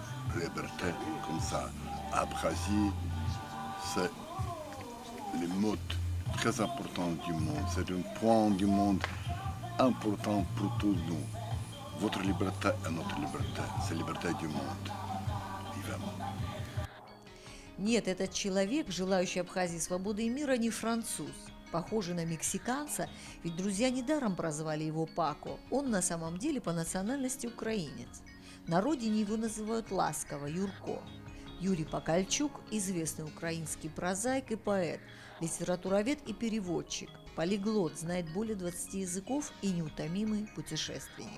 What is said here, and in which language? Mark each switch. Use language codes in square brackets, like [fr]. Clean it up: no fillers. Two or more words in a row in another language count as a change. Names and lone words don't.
[fr] La liberté comme ça. Abkhazie, c'est le mot très important du monde. C'est un point du monde important pour tous nous. Votre liberté est notre liberté. C'est la liberté du monde. Vivement. [ru] Нет, этот человек, желающий Абхазии свободы и мира, не француз. Похожий на мексиканца, ведь друзья недаром прозвали его Пако. Он на самом деле по национальности украинец. На родине его называют ласково Юрко. Юрий Покальчук – известный украинский прозаик и поэт, литературовед и переводчик, полиглот, знает более 20 языков и неутомимый путешественник.